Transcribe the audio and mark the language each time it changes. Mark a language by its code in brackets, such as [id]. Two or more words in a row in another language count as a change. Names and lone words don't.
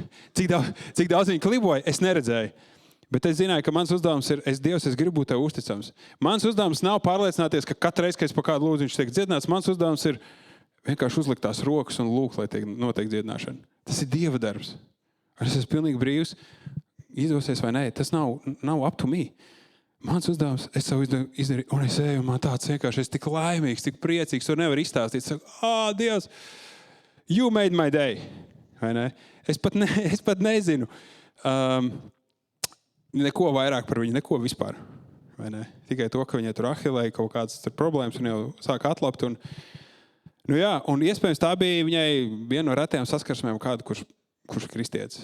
[lv] Cik daudz viņi kliboja, es neredzēju. Bet es zināju, ka mans uzdevums ir, Dievs, es gribu būt tev uzticams. Mans uzdevums nav pārliecināties, ka katru reizi, kad es pa kādu lūdzu, viņš tiek dziedināts. Mans uzdevums ir vienkārši uzlikt tās rokas un lūgt, lai notiek dziedināšana. Tas ir Dieva darbs. Es esmu pilnīgi brīvs, izdosies vai nē. Tas nav [en] up to me. [lv] Mans uzdevums, es savu izdarīju, un es eju, un man tāds vienkārši, es tik laimīgs, tik priecīgs, to nevar izstāstīt. Saku, Dievs, [en] you made my day. [lv] Vai ne? Es pat nezinu neko vairāk par viņu, neko vispār. Vai ne? Tikai to, ka viņai tur ahilēja kaut kādas problēmas, un jau sāk atlapt. Un iespējams tā bija viņai viena no retajām saskarsmēm kādu, kurš ir kristietis.